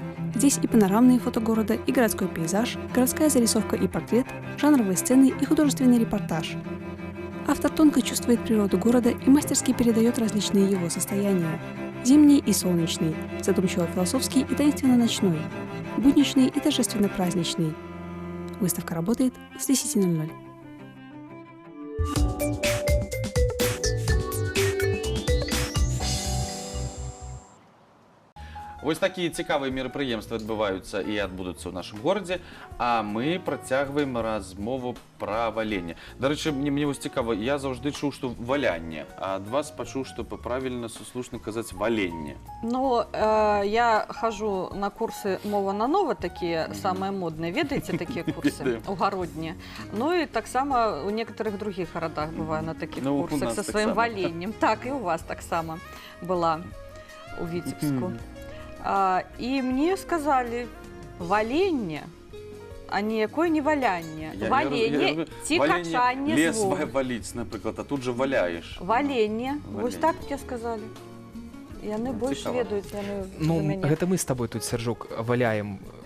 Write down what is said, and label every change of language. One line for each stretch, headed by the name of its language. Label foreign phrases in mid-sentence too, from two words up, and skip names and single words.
Russian: Здесь и панорамные фото города, и городской пейзаж, городская зарисовка и портрет, жанровые сцены и художественный репортаж. Автор тонко чувствует природу города и мастерски передает различные его состояния. Зимний и солнечный, задумчиво-философский и таинственно-ночной, будничный и торжественно-праздничный. Выставка работает с 10:00.
Belarusian: Вось такія цікавыя мерапрыемствы адбываюцца і адбудуцца ў нашым горадзе, а мы працягваем размову пра валенне. Дарэчы, мне вось цікава, я заўжды чуў, што валянне, а ад вас пачуў, што правільна слушна казаць валенне.
Russian: Ну, я хожу на курсы «Мова на нова», такие самые модные. Ведаете такие курсы? У Городне. Ну и так само у некоторых других городах бываю на таких курсах со своим валеннем. Так, и у вас так само была у Витебску. И мне сказали
Belarusian: валенне, а ніякое не валянне. Валенне ці качанне лес звук. валіць, напрыклад, а тут же валяеш. Валенне. Вось так мне сказали. Яны больш Цікава. ведаюць, яны за Ну, мяне. гэта мы з табой тут, Сяржук, валяем.